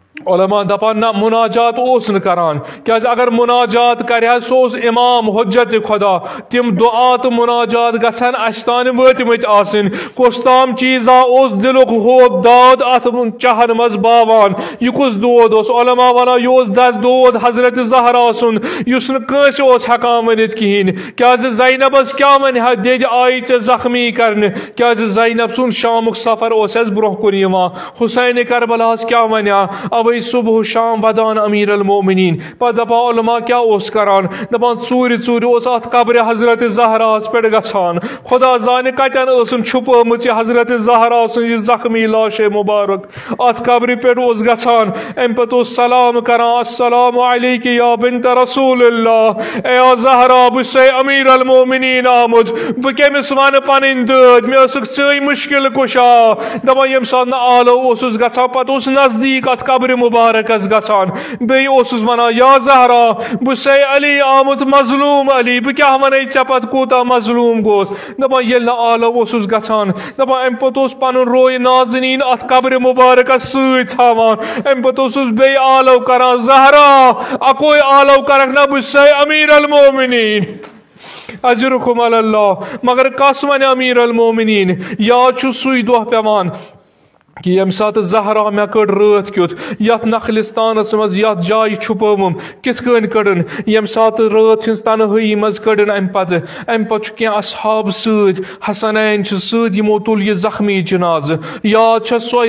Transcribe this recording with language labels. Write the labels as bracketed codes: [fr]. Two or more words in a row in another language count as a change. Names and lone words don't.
[ks] علماء دپان نہ مناجات اوس نہ کران کیاز اگر مناجات کرے سو امام حجت خدا تم دعا تو مناجات گژھن اس تان وٲتمٕتۍ آسٕنۍ کُس تام چیزا اوس دلُک ہوب داد ات چہن مز باوان یہ کُس دود اوس علماء ونان یہ اوس دود حضرت زہرا سُنٛد یُس نہٕ کٲنٛسہِ اوس ہٮ۪کان ؤنِتھ کِہیٖنۍ کیازِ زینبس کیاہ ونہِ ہا دٮ۪دِ آیہِ ژےٚ زخمی کرنہِ کیازِ زینب سُنٛد شامُک سفر اوس اَسہِ برونٛہہ کُن یِوان حسین کربلاہس کیاہ ونہِ ہا اوے صبح شام ودان امیر المومنین پتہٕ دپان علماء کیا اوس کران دپان ژوٗرِ ژوٗرِ اوس اتھ قبرِ حضرت زہراہس پٮ۪ٹھ گژھان خدا زانہِ کتٮ۪ن ٲسٕن چھُپٲمٕژ یہِ حضرت زہرا سٕنٛز یہِ زخمی لاشے مبارک اتھ قبرِ پٮ۪ٹھ اوس گژھان امہِ پتہٕ اوس سلام کران [ar] السلام علیکِ یا بنت رسول اللہ [ks] اے زہرا بہٕ چھُسے امیر المومنین آمُت بہٕ کٔمِس ونہٕ پنٕنۍ دٲدۍ مےٚ ٲسٕکھ ژٕے مُشکل کُشا دپان ییٚمہِ ساتہٕ نہٕ آلو اوسُس گژھان پتہٕ اوس نزدیٖک اتھ قبرِ مبارکس گژھان بیٚیہِ اوسُس ونان یا زہرا بہٕ چھُسے علی آمُت مظلوم علی بہٕ کیاہ ونے ژےٚ پتہٕ کوٗتاہ مظلوم گوس دپان ییٚلہِ نہٕ آلو اوسُس گژھان دپان امہِ پتہٕ اوس پنُن روے نازنیٖن اتھ قبرِ مبارکس سۭتۍ تھاوان امہِ پتہٕ اوسُس بیٚیہِ آلو کران زہرا اکوے آلو کرکھ نا بہٕ چھُسے امیر المومنین [ar] اجرکم علی اللہ [ks] مگر کس ونہِ امیر المومنین یاد چھُ سُے دۄہ پیوان کہ یم سات زہرا مے کڑ رات کیُتھ یتھ نخلستانس مز یتھ جایہِ چھُپٲوٕم کِتھ کٔنۍ کڑن یم سات رات سٕنٛز تنہٲیی مز کڑن امہِ پتہٕ چھُ کینٛہہ اصحاب سۭتۍ حسنین چھِ سۭتۍ یمو تُل یہِ زخمی جنازٕ یاد چھےٚ سۄے